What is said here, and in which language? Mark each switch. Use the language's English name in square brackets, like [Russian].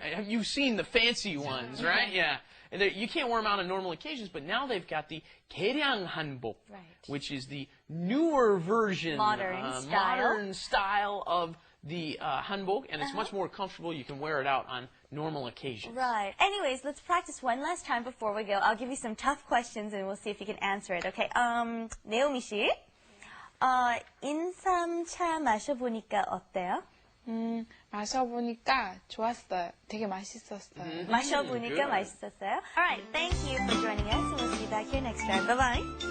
[English] You've seen the fancy ones, right? Yeah. And you can't wear them out on normal occasions, but now they've got the 개량 hanbok, Right. which is the newer version, Modern style of the hanbok, and it's much more comfortable. You can wear it out on normal occasions. Right. Anyways, let's practice one last time before we go. I'll give you some tough questions, and we'll see if you can answer it. Okay. [Korean] 네오미 씨, 인삼차 마셔보니까 어때요? 마셔보니까 좋았어요. 되게 맛있었어요. 마셔보니까 [English] good. [Korean] 맛있었어요. [English] All right. Thank you for joining us, and we'll see you back here next time. Bye bye.